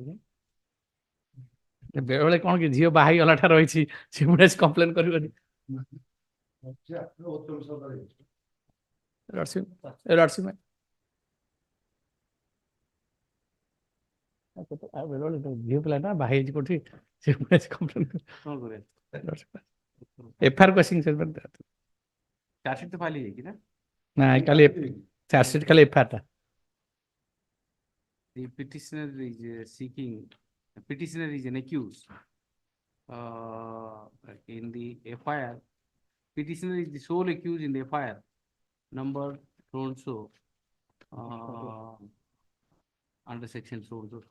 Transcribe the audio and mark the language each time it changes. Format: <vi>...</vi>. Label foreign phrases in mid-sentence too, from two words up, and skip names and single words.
<or>ବେଳେବେଳେ କଣ କି ଝିଅ ବାହା ହେଇଗଲା ଠାରୁ ରହିଛି ସେ ପୁଣି କମ୍ପ୍ଲେନ କରିବନି ବେଳେବେଳେ ଝିଅ ପିଲା ନା ବାହା ହେଇଛି କୋଉଠି ସେ ପୁଣି</or> <en>complain FIR questioning</en> <or>ଚାର୍ଜସିଟ୍ ତ ଫାଇଲ୍ ହେଇଯାଇଛି ନା ନା ଖାଲି ଚାର୍ଜସିଟ୍ ଖାଲି ଏଫଆଇଆର ଟା</or> <en>The petitioner is seeking, petitioner is an accused. In the FIR, petitioner is the sole accused in the FIR, number so and so, under section so and so.</en>